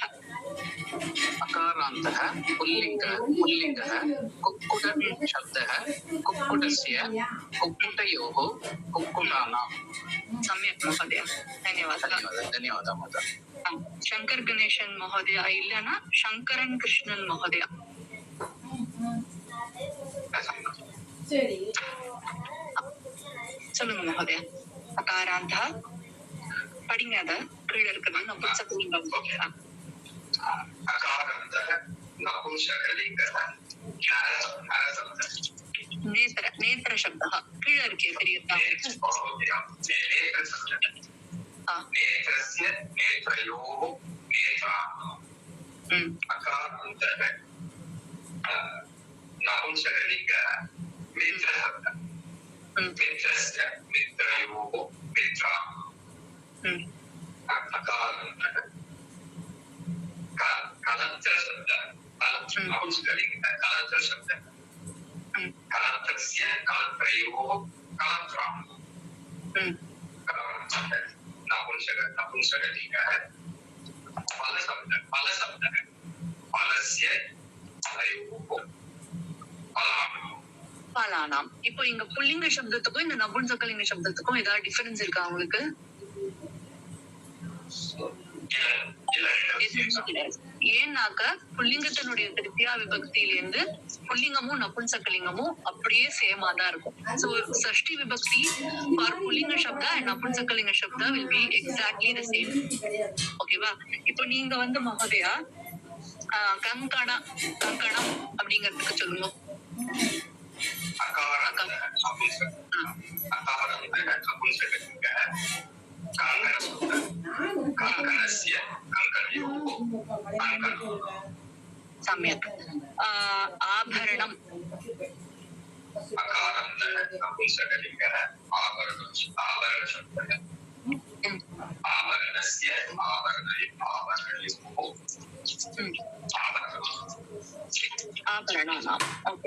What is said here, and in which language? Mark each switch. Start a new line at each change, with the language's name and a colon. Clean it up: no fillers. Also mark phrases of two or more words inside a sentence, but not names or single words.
Sanskrit: अकारान्तः पुल्लिङ्गः कुक्कुटशब्दः कुक्कुटस्य कुक्कुटयोः कुक्कुटानाम् सम्यक् महोदय, धन्यवादः. धन्यवादः माता. शङ्कर गणेशन् महोदय இல்லனா சங்கரன் கிருஷ்ணன் மहोदय.
Tamil: சொல்லுங்க மहोदय. அகாராந்தः படிங்க, அத கீழே இருக்குது நபும்சகலிங்கம்.
Sanskrit: अकारान्तः नपुंसकलिङ्गः नेत्र शब्दः
Tamil: கீழே இருக்கே தெரியுதா?
Sanskrit: नेत्रस्य नेत्रयोः नेत्राणाम् अकारान्तः नपुंसकलिङ्गः मित्रशब्दः मित्रस्य मित्रयोः मित्राणाम् अकारान्तः कलत्रशब्दः नपुंसकलिङ्गः कलत्रशब्दः कलत्रस्य कलत्रयोः कलत्राणाम् नपुंसकलिङ्गः फलशब्दः फलस्य फलयोः பலானாம்.
Tamil: இப்போ இங்க புல்லிங்க சப்தத்துக்கும் இந்த நபும்சகலிங்க சப்தத்துக்கும் ஏதாவது டிஃபரன்ஸ் இருக்கா உங்களுக்கு? ஏன்னாக்க புல்லிங்கத்தினுடைய திருத்தியா விபக்தியிலிருந்து புல்லிங்கமும் நபும்சகலிங்கமும் அப்படியே சேமா தான் இருக்கும்.
English: So
Sanskrit: षष्ठी विभक्ति
English: for
Sanskrit: पुल्लिङ्ग शब्द
English: and
Sanskrit: नपुंसकलिङ्ग शब्द
English: will be exactly the same.
Tamil: ஓகேவா? இப்போ நீங்க வந்து மகோதயா கங்கணம் அப்படிங்கிறதுக்கு சொல்லுங்க.
Sanskrit: सम्यक्. आभरणम् आभरणानाम्. ओके.